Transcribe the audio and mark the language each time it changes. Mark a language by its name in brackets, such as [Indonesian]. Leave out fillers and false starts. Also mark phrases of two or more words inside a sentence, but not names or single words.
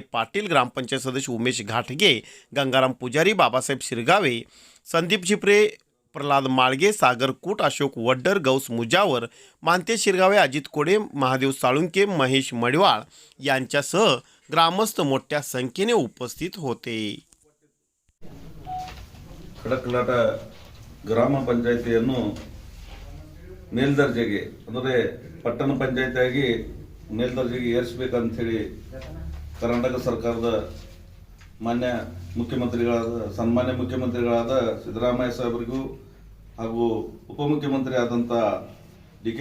[Marathi] पाटील, ग्रामपंचायत सदस्य उमेश घाटगे, गंगाराम पुजारी, बाबासाहेब शिरगावे, संदीप झिपरे, प्रल्हाद माळगे, सागर कूट, अशोक वड्डर, गौस मुजावर, मानते शिरगावे, अजित कोडे, महादेव साळुंके, महेश मडिवाळ यांच्यासह ग्रामस्थ मोठ्या संख्येने उपस्थित होते. [Kannada] खडकलाಟ ಗ್ರಾಮ ಪಂಚಾಯಿತಿಯನ್ನು ಮೇಲ್ದರ್ಜೆಗೆ ಅಂದರೆ ಪಟ್ಟಣ ಪಂಚಾಯಿತಿಯಾಗಿ ಮೇಲ್ದರ್ಜೆಗೆ ಏರಿಸಬೇಕಂತ ಹೇಳಿ ಕರ್ನಾಟಕ ಸರ್ಕಾರದ ಮಾನ್ಯ ಸನ್ಮಾನ್ಯ ಮುಖ್ಯಮಂತ್ರಿಗಳಾದ ಸಿದ್ದರಾಮಯ್ಯ ಸಾಹೇಬರಿಗೂ ಹಾಗೂ ಉಪಮುಖ್ಯಮಂತ್ರಿ ಆದಂಥ ಡಿ.ಕೆ.